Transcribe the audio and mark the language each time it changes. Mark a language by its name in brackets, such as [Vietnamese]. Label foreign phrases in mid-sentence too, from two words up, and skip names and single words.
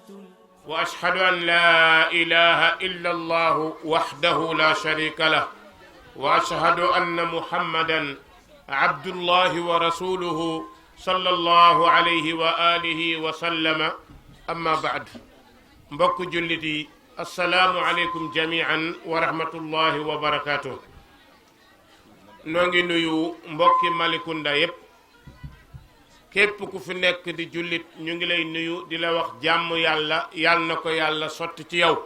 [Arabic] وأشهد أن لا إله إلا الله وحده لا شريك له وأشهد أن محمدا عبد الله ورسوله صلى الله عليه وآله وسلم. أما بعد، [Wolof] mbokk jullit yi [Arabic] السلام عليكم جميعا ورحمة الله وبركاته. [Wolof] noo ngi nuyu mbokki Malicounda yépp, képp ku fi nekk di jullit ñu ngi lay nuyu di la wax jàmm yàlla yal na ko yàlla sotti ci yow.